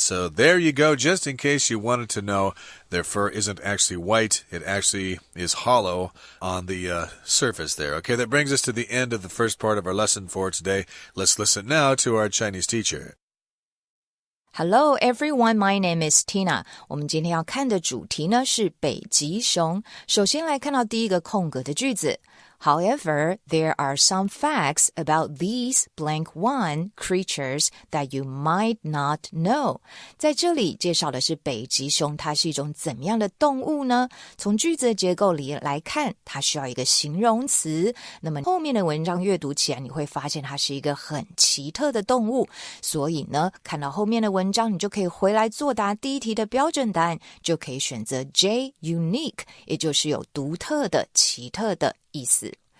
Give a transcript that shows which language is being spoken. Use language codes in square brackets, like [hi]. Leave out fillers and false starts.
[en] So there you go, just in case you wanted to know, their fur isn't actually white. It actually is hollow on the surface there. Okay, that brings us to the end of the first part of our lesson for today. Let's listen now to our Chinese teacher. Hello everyone, my name is Tina. [zh] 我们今天要看的主题呢是北极熊。首先来看到第一个空格的句子。 [en] However, there are some facts about these blank one creatures that you might not know. [zh] 在这里介绍的是北极熊，它是一种怎么样的动物呢？从句子的结构里来看，它需要一个形容词。那么后面的文章阅读起来，你会发现它是一个很奇特的动物。所以呢，看到后面的文章，你就可以回来作答第一题的标准答案，就可以选择 J unique， 也就是有独特的、奇特的意思。